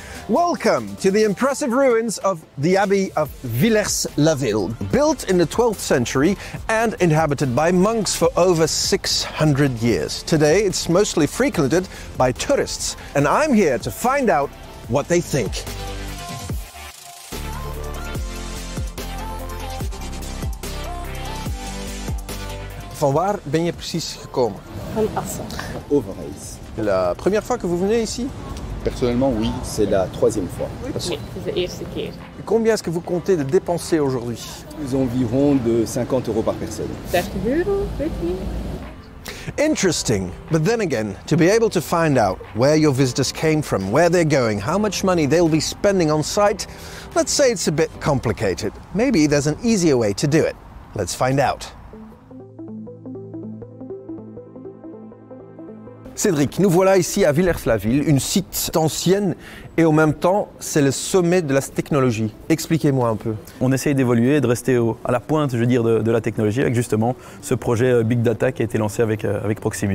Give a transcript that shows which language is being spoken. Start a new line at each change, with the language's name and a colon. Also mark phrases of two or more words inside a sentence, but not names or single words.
English: Welcome to the impressive ruins of the Abbey of Villers-la-Ville, built in the 12th century and inhabited by monks for over 600 years. Today, it's mostly frequented by tourists, and I'm here to find out what they think.
Dutch: Van waar ben je precies gekomen? Van Assen. Overijs.
French: La première fois que vous venez ici? Personnellement, oui, c'est la troisième fois.
Dutch: Nee, het is de eerste keer.
French: Combien est-ce que vous comptez de dépenser aujourd'hui? Environ de 50 € par personne.
Dutch: 30 euro, weet ik niet.
English: Interesting, but then again, to be able to find out where your visitors came from, where they're going, how much money they'll be spending on site, let's say it's a bit complicated. Maybe there's an easier way to do it. Let's find out.
French: Cédric, nous voilà ici à Villers-la-Ville, une site ancienne et en même temps, c'est le sommet de la technologie. Expliquez-moi un peu. On essaye d'évoluer et de rester à la pointe, je veux dire, de la technologie avec justement ce projet Big Data qui a été lancé avec Proximus.